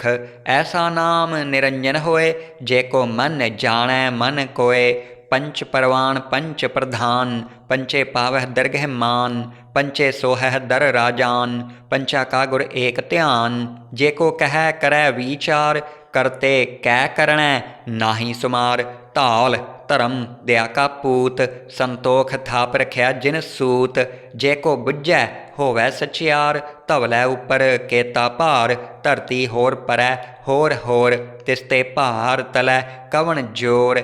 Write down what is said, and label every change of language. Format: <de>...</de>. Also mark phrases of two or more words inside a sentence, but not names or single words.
<pa>ਐਸਾ ਨਾਮ ਨਿਰੰਜਨ ਹੋਏ, ਜੇ ਕੋ ਮਨ ਜਾਣੈ ਮਨ ਕੋਇ, ਪੰਚ ਪਰਵਾਨ ਪੰਚ ਪ੍ਰਧਾਨ, ਪੰਚੇ ਪਾਵਹ ਦਰਗਹ ਮਾਨ, ਪੰਚੇ ਸੋਹਹ ਦਰ ਰਾਜਾਨ, ਪੰਚਾ ਕਾ ਗੁਰ ਏਕ ਧਿਆਨ। ਜੇ ਕੋ ਕਹੈ ਕਰੈ ਵਿਚਾਰ, ਕਰਤੇ ਕੈ ਕਰਣੈ ਨਾਹਿ ਸੁਮਾਰ। ਧੌਲ ਧਰਮ ਦਇਆ ਕਾ ਪੂਤ, ਸੰਤੋਖ ਥਾਪ ਰਖਿਆ ਜਿਨ ਸੂਤ। ਜੇ ਕੋ ਬੁੱਝੈ ਹੋਵੈ ਸਚਿਆਰ, ਧਵਲੈ ਉੱਪਰ ਕੇਤਾ ਭਾਰ। ਧਰਤੀ ਹੋਰ ਪਰੈ ਹੋਰ ਹੋਰ, ਤਿਸ ਤੇ ਭਾਰ ਤਲੈ ਕਵਣ ਜੋਰ।</pa>